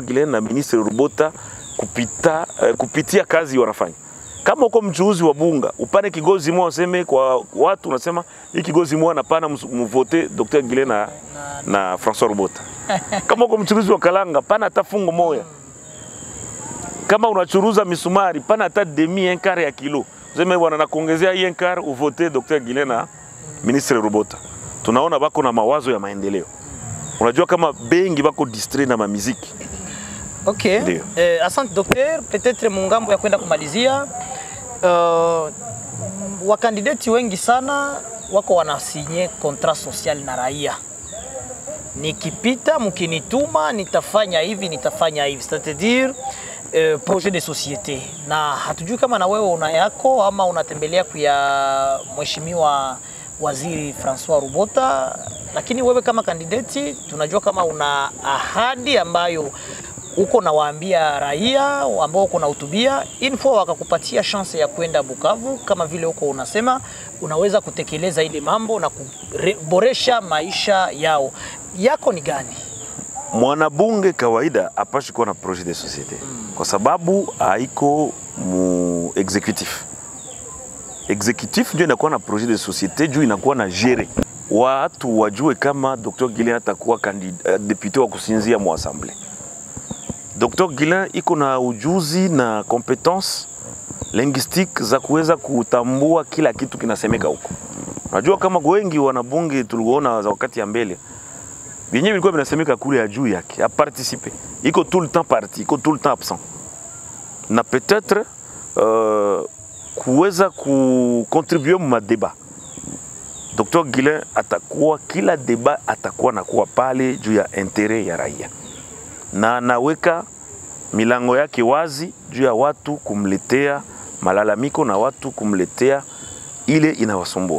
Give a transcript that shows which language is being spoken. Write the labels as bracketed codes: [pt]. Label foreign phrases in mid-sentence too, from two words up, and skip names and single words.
[sw] Gilen na Ministre Rubota kupitia kazi wanafanya. Kama uko mchuuzi wa bunga, upane kigozi moja useme kwa watu unasema hii kigozi moja napana mvote Dr. Gilen na François Rubota. Kama uko mchuuzi wa kalanga, pana hata fungo moja. Kama unachuruza misumari, pana hata [fr] demi un quart [sw] ya kilo. Useme bwana nakuongezea hii un quart uvote Dr. Gilen na Ministre Rubota. Tunaona bako na mawazo ya maendeleo. Unajua kama bengi bako distrait na mamiziki. Okay. Asante [fr] docteur, peut-être [sw] mungambo ya kwenda kumalizia. Wakandidati wengi sana wako wanasinye [fr] contrat social [sw] na raia. Nikipita mkinituma nitafanya hivi, nitafanya hivi. [fr] C'est-à-dire projet de société. [sw] Na hatujui kama na wewe una yako ama unatembelea kwa mheshimiwa Waziri François Rubota, lakini wewe kama kandidati tunajua kama una ahadi ambayo uko na waambia raia ambao uko na hutubia info wakakupatia chance ya kwenda Bukavu kama vile uko unasema unaweza kutekeleza ile mambo na kuboresha maisha yao. Yako ni gani? Mwanabunge kawaida apashi kuwa na [fr] projet de société [sw] kwa sababu haiko mu executif. Executif ndio inakuwa na [fr] projet de société [sw] juu inakuwa na gérer. Watu wajue kama Dr. Gilen atakuwa député wa kusinzia mu assemblée. Dr. Gilen iko na ujuzi na [fr] compétence linguistique [sw] za kuweza kutambua kila kitu kinasemeka huko. Unajua kama wengi wanabunge tuliona za wakati ya mbele yenyewe ilikuwa vinasemeka kule ya juu yake, [fr] a participer. Iko tout le temps parti, iko tout le temps absent. [sw] Na peut-être kuweza kucontribuer mu débat. Dr. Gilen atakuwa kila débat atakuwa nakuwa pale juu ya intérêt ya raia. na anaweka milango yake wazi juu ya watu kumletea malalamiko na watu kumletea ile inawasumbua.